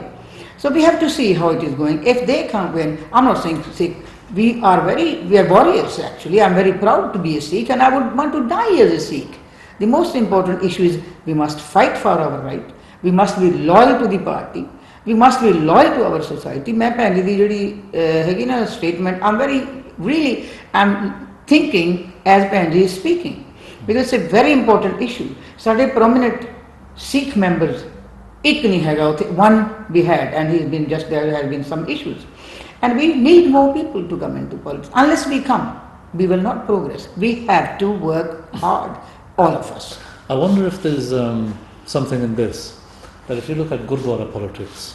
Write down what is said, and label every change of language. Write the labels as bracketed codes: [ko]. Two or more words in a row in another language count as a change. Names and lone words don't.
[en] So we have to see how it is going. If they can't win, I'm not saying Sikh, we are warriors actually. I'm very proud to be a Sikh and I would want to die as a Sikh. The most important issue is we must fight for our right, we must be loyal to the party, we must be loyal to our society. [pa] ਮੈਂ ਪਹਿਲੀ ਦੀ ਜਿਹੜੀ ਹੈਗੀ ਨਾ [en] statement, I'm thinking as Penji is speaking, because it's a very important issue. ਸਾਡੇ prominent Sikh members, [pa] ਇੱਕ ਨਹੀਂ ਹੈਗਾ, [en] one we had, and he's been just there has been some issues, and we need more people to come into politics. Unless we come, we will not progress. We have to work hard, all of us. I wonder if there's something in this, that if you look at Gurdwara politics,